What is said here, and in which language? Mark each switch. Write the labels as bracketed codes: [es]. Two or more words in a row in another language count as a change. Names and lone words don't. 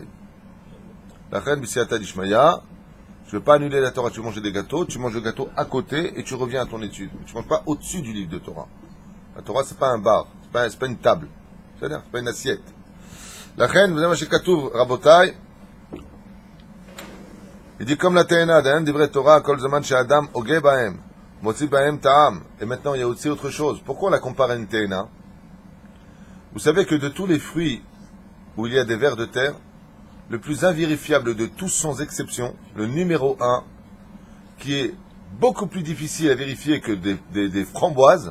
[fr] La reine [arc] בסייעתא דשמיא, [fr] je ne veux pas annuler la Torah, tu manges des gâteaux, tu manges le gâteau à côté et tu reviens à ton étude. Tu ne manges pas au-dessus du livre de Torah. La Torah, c'est pas un bar, c'est pas une table. C'est-à-dire, c'est pas une assiette. La reine, vous savez, Katoub, Rabotai, il dit comme la Tehena, d'un des vrais Torah, [he] כל זמן אדם הוגה בהם מוצא בהם טעם. [fr] Et maintenant, il y a aussi autre chose. Pourquoi on la compare à une Tehena? Vous savez que de tous les fruits où il y a des vers de terre, le plus invérifiable de tous sans exception, le numéro 1, qui est beaucoup plus difficile à vérifier que des framboises.